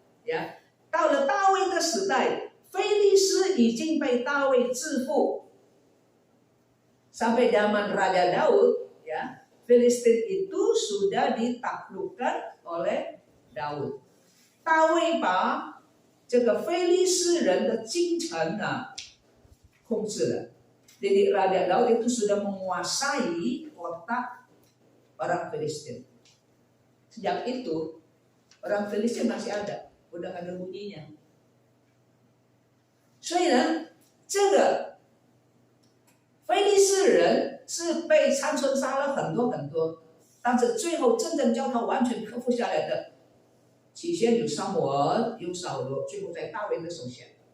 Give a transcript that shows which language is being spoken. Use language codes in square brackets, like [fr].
[zh] Ya, 到了大卫的时代，非利士已经被大卫制服。 [id] Sampai zaman Raja Daud, ya, Filistin itu sudah ditaklukkan oleh Daud. [zh] 大卫把这个非利士人的京城啊控制了。 [id] Jadi Raja Daud itu sudah menguasai kota orang Filistin. Sejak itu orang Filistin masih ada, udah nggak ada bunyinya. [zh] 所以呢，这个非利士人是被参孙杀了很多很多，但是最后真正叫他完全克服下来的，起先有撒母耳，有扫罗，最后在大卫的手下。